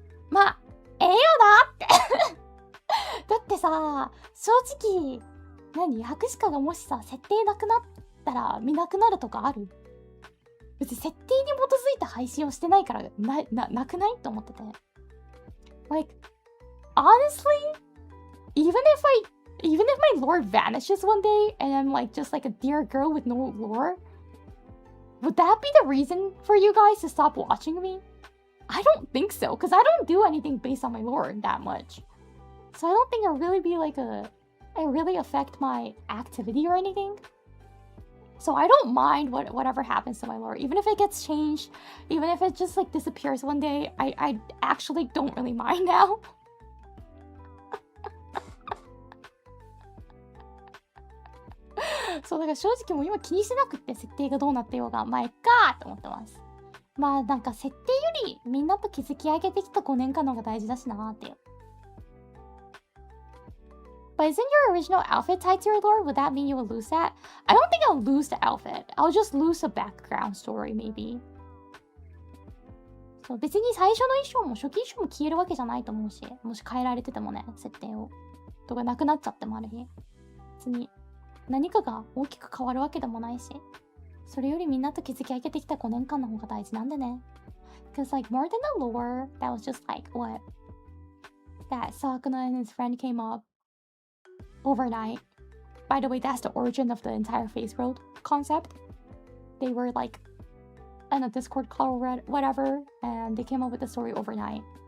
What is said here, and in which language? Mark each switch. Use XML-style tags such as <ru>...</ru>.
<ja>まあ、ええよなってだってさ、正直、白鹿がもしさ、設定なくなったら見なくなるとかある？別に設定に基づいた配信をしてないからなくないと思ってて。</ja> <en>Like, honestly, even if my lore vanishes one day and I'm like just like a dear girl with no lore, would that be the reason for you guys to stop watching me? I don't think so, because I don't do anything based on my lore that much. So I don't think it'll really be like it really affect my activity or anything. So I don't mind whatever happens to my lore, even if it gets changed, even if it just like disappears one day. I actually don't really mind now.</en> <ja>そうだから正直もう今気にしてなくって設定がどうなってようがまあいっかーと思ってます。まあなんか設定よりみんなと築き上げてきた5年間の方が大事だしなーっていう。</ja> <en>But isn't your original outfit tied to your lore? Would that mean you would lose that? I don't think I'll lose the outfit. I'll just lose the background story, maybe.</en> <ja>そう、別に最初の衣装も初期衣装も消えるわけじゃないと思うし、もし変えられててもね、設定を。とかなくなっちゃってもある日。別に何かが大きく変わるわけでもないし、それよりみんなと築き上げてきた5年間の方が大事なんでね。</ja> <en>Because like more than the lore, that was just like what? That Sakuna and his friend came up overnight. By the way, that's the origin of the entire Phase World concept. They were like in a Discord call or whatever, and they came up with the story overnight.</en>